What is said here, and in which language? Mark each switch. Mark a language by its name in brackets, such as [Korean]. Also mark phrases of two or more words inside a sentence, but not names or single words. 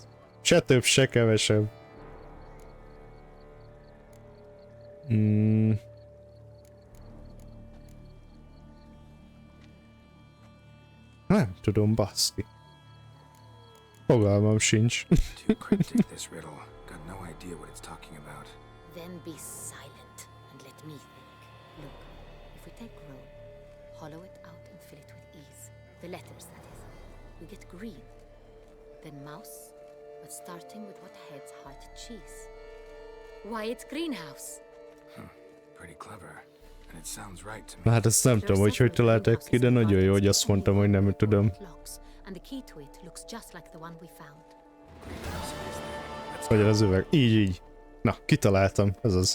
[Hungarian] Se több, se kevesebb. Nem tudom, baszki. Fogalmam sincs. [English] Too cryptic, this riddle. Got no idea what it's talking about. Then be silent and let me think. Look, if we take roll, hollow it out and fill it with ease. The letters, that is. We get green. Then mouse, but starting with what heads heart cheese. Why, it's greenhouse. Pretty clever. And it sounds right to me. [Hungarian] Na hát ezt nem tudom, hogy találták ki, de nagyon jó, hogy azt mondtam, hogy nem tudom. [English] And the key to it looks just like the one we found. [Hungarian] Vagy az üveg. Így. Na, kitaláltam. Ez az.